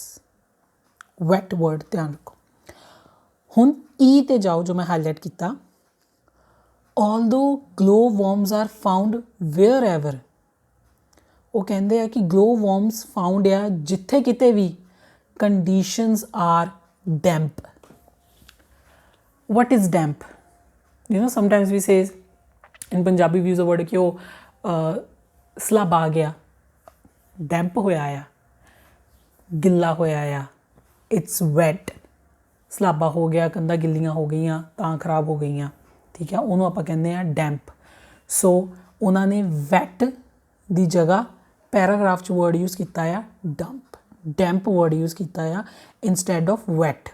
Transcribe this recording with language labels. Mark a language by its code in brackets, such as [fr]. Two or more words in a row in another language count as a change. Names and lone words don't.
[en] wet word [pa] ਧਿਆਨ ਰੱਖੋ। ਹੁਣ ਈ ਤੇ ਜਾਓ, ਜੋ ਮੈਂ ਹਾਈਲਾਈਟ ਕੀਤਾ, [en] although glowworms are found wherever, [pa] ਉਹ ਕਹਿੰਦੇ ਆ ਕਿ [en] glowworms found [pa] ਆ ਜਿੱਥੇ ਕਿਤੇ ਵੀ [en] conditions are damp। what is damp? You know, sometimes we say in Punjabi we use the word [pa] ਕਿ ਉਹ ਸਲੱਬ ਆ ਗਿਆ, ਡੈਂਪ ਹੋਇਆ ਆ, ਗਿੱਲਾ ਹੋਇਆ ਆ, [en] it's wet. [pa] ਸਲਾਬਾ ਹੋ ਗਿਆ, ਕੰਧਾਂ ਗਿੱਲੀਆਂ ਹੋ ਗਈਆਂ ਤਾਂ ਖਰਾਬ ਹੋ ਗਈਆਂ, ਠੀਕ ਹੈ, ਉਹਨੂੰ ਆਪਾਂ ਕਹਿੰਦੇ ਆ ਡੈਂਪ। ਸੋ ਉਹਨਾਂ ਨੇ ਵੈਟ ਦੀ ਜਗ੍ਹਾ ਪੈਰਾਗ੍ਰਾਫ 'ਚ [en] word use [pa] ਕੀਤਾ ਆ ਡੰਪ, [en] damp word use [pa] ਕੀਤਾ ਆ [en] instead of wet.